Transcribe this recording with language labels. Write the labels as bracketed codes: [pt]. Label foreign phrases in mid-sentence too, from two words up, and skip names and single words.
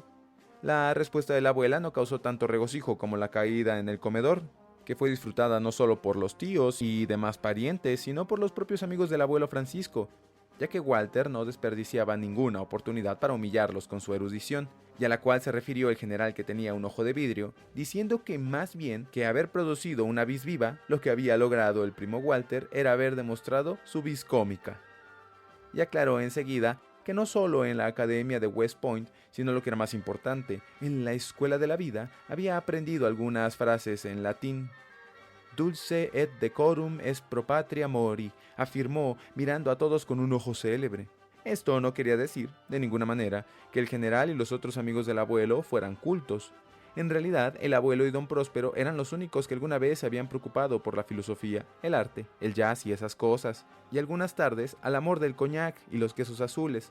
[es] La respuesta de la abuela no causó tanto regocijo como la caída en el comedor, que fue disfrutada no solo por los tíos y demás parientes, sino por los propios amigos del abuelo Francisco, ya que Walter no desperdiciaba ninguna oportunidad para humillarlos con su erudición, y a la cual se refirió el general que tenía un ojo de vidrio, diciendo que más bien que haber producido una [la] vis viva, [es] lo que había logrado el primo Walter era haber demostrado su vis cómica. Y aclaró enseguida que no solo en la academia de West Point, sino lo que era más importante, en la escuela de la vida, había aprendido algunas frases en latín. [la] Dulce et decorum est pro patria mori, [es] afirmó, mirando a todos con un ojo célebre. Esto no quería decir, de ninguna manera, que el general y los otros amigos del abuelo fueran cultos. En realidad, el abuelo y don Próspero eran los únicos que alguna vez se habían preocupado por la filosofía, el arte, el jazz y esas cosas, y algunas tardes al amor del coñac y los quesos azules.